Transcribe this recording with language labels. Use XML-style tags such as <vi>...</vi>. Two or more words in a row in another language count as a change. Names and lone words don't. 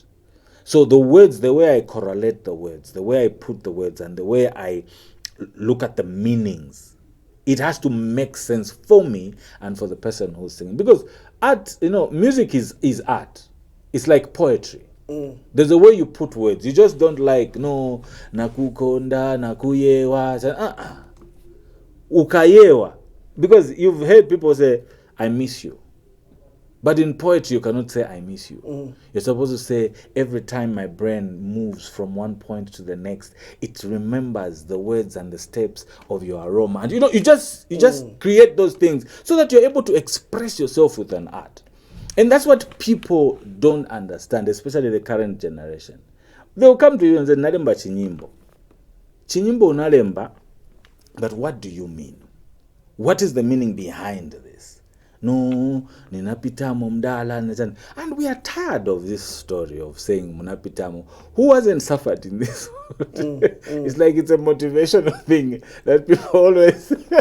<en>So the words, the way I correlate the words, the way I put the words, and the way I look at the meanings, it has to make sense for me and for the person who's singing. Because art, music is art. It's like poetry. There's a way you put words. You just don't like,</en> <ny>no, nakukonda, nakuyewa, ukayewa.</ny> <en>Because you've heard people say, I miss you. But in poetry, you cannot say, I miss you. You're supposed to say, every time my brain moves from one point to the next, it remembers the words and the steps of your aroma. And you just create those things so that you're able to express yourself with an art. And that's what people don't understand, especially the current generation. They'll come to you and say,</en> <ny>nalemba chinyimbo. Chinyimbo unalemba,</ny> <en>but what do you mean? What is the meaning behind this?</en> <ny>No, ninapitamo mdala.</ny> <en>And we are tired of this story of saying munapitamo. Who hasn't suffered in this? It's like it's a motivational thing that people always...</en>